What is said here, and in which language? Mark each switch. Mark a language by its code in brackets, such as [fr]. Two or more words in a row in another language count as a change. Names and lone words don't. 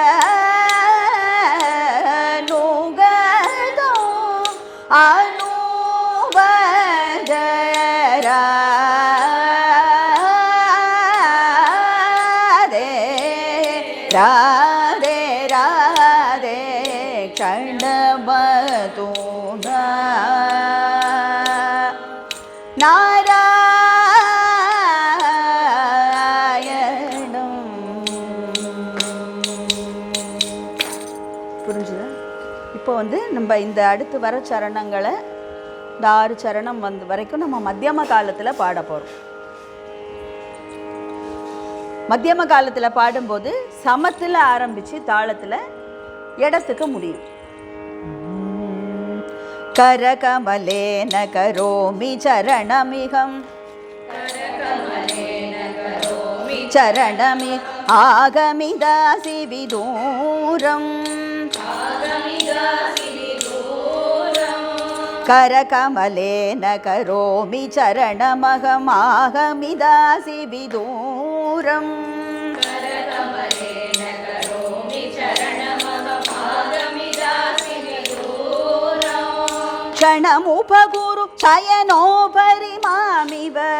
[sa] ಅನುಗತಂ ಅನುಭಜ ರಾಧೆ ರಾಧೆ ರಾಧೆ ಷಡಮಧುನಾ நாராயணம். [ta] புரிஞ்சுதா? இப்போ நம்ம இந்த அடுத்து வர சரணங்களை இந்த 6 சரணம் வரைக்கும் நம்ம மத்தியம காலத்தில் பாட போகிறோம். மத்தியம காலத்தில் பாடும்போது சமத்தில் ஆரம்பித்து தாளத்தில் இடத்துக்கு முடியும். [sa] करकमलेन करोमि चरणमिहं चरणमि आगमिदासि विदूरम् करकमलेन करोमि चरणमहम् आगमिदासि विदूरम् क्षणमुपगुरु शयनोपरि मामिव